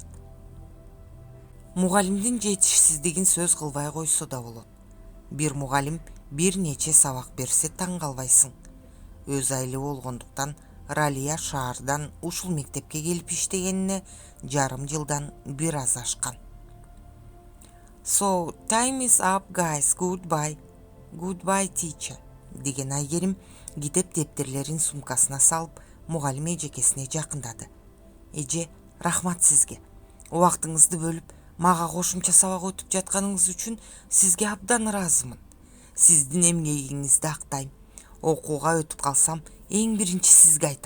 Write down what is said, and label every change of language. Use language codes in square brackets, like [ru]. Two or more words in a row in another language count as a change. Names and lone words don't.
[ky] Мугалимдин жетишсиздигин сөз кылбай койсо да болот. Бир мугалим бир нече сабак берсе таң калбайсың. Өз айылы болгондуктан Ралия шаардан ушул мектепке келип иштегенине жарым жылдан бир аз ашкан. [en] So, time is up, guys. Goodbye. Goodbye, teacher. [ky] Деген Айгерим китеп дептерлерин сумкасына салып, мугалим эжекесине жакындады. Эже, рахмат сизге. Убактыңызды бөлүп, мага кошумча сабак өтүп жатканыңыз үчүн сизге абдан ыраазымын. Сиздин эмгегиңизди актайм. Окууга өтүп калсам, эң биринчи сизге айтам.